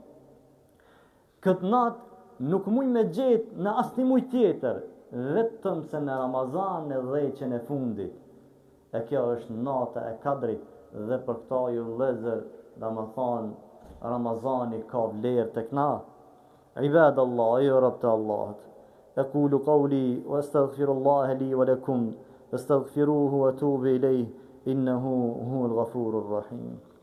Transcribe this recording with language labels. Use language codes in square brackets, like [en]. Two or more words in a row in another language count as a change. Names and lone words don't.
[sq] Këtë natë nuk muj me gjetë në asnjë muj tjetër, vetëm se në Ramazan në dhjeqen e fundit. E kjo është nata e Kadrit dhe për këta ju vëllezër, domethënë Ramazani ka vlerë tek na. Ibadallah, ju rob të Allahut. [ar] أقول قولي وأستغفر الله لي ولكم فاستغفروه وتوبوا إليه إنه هو الغفور الرحيم